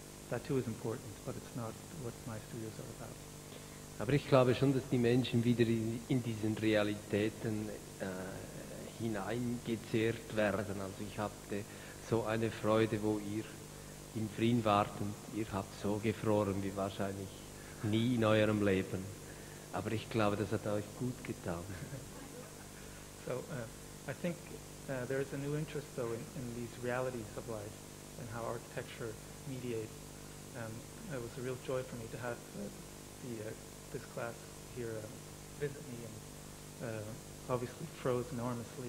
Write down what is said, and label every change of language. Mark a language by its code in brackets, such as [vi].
[en] That too is important, but it's not what my studios are about. [de] Aber ich glaube schon, dass die Menschen wieder in diesen Realitäten hineingezehrt werden. Also ich hatte so eine Freude, wo ihr in Vrin wart und ihr habt so gefroren wie wahrscheinlich nie in eurem Leben. Aber ich glaube, das hat euch gut getan. [en] So I think there is a new interest, though, in these realities of life and how architecture mediates. It was a real joy for me to have this class here visit me, and obviously froze enormously.